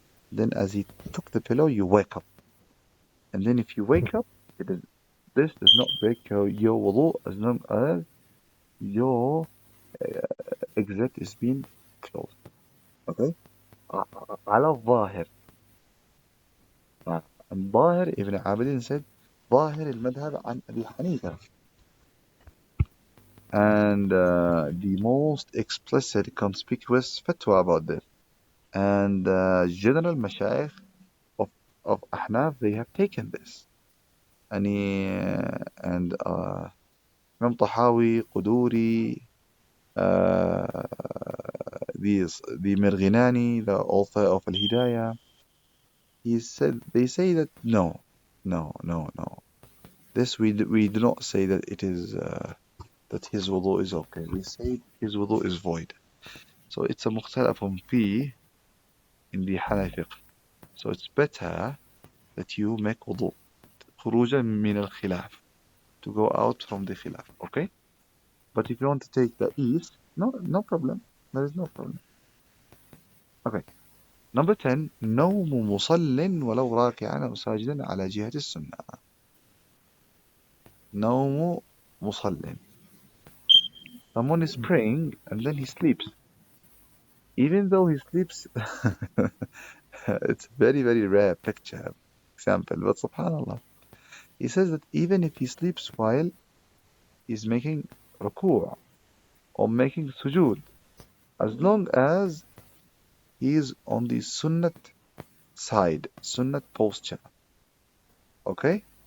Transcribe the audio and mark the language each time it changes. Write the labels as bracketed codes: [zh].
[en] Then as he took the pillow, you wake up. And then if you wake up, this does not break your wudu as long as your exit is being closed. [ar] Okay? على الظاهر. الظاهر Ibn Abidin said ظاهر المذهب عن أبي حنيفة. [en] And the most explicit, conspicuous fatwa about this. And general mashayikh of Ahnaf, they have taken this. And Imam Tahawi, Quduri, the Mirghinani, the author of Al-Hidayah, they say that no. This we do not say that it is that his wudu is okay. We say his wudu is void. So it's a mukhtalafun fi in the Hanafi. So it's better that you make wudu [ar] خروجا من الخلاف, [en] to go out from the khilaf, okay? But if you want to take the east, no problem. There is no problem. Okay. Number 10, [ar] نوم مصل ولو راكعا أو ساجدا على جهة السنة. نوم مصل. [en] Someone is praying and then he sleeps. Even though he sleeps, it's a very, very rare picture, example, but subhanallah. He says that even if he sleeps while he's making ruku' or making sujood, as long as he's on the sunnat side, sunnat posture, okay?